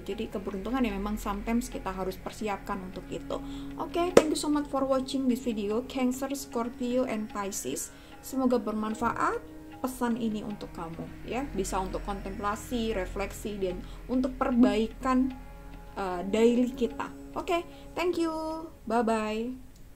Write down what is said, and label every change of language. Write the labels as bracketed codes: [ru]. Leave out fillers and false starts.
[id] Jadi keberuntungan yang memang sometimes kita harus persiapkan untuk itu. [en] Oke, thank you so much for watching this video, Cancer, Scorpio, and Pisces. [id] Semoga bermanfaat pesan ini untuk kamu ya, bisa untuk kontemplasi, refleksi, dan untuk perbaikan daily kita. Oke, [en] thank you, bye bye.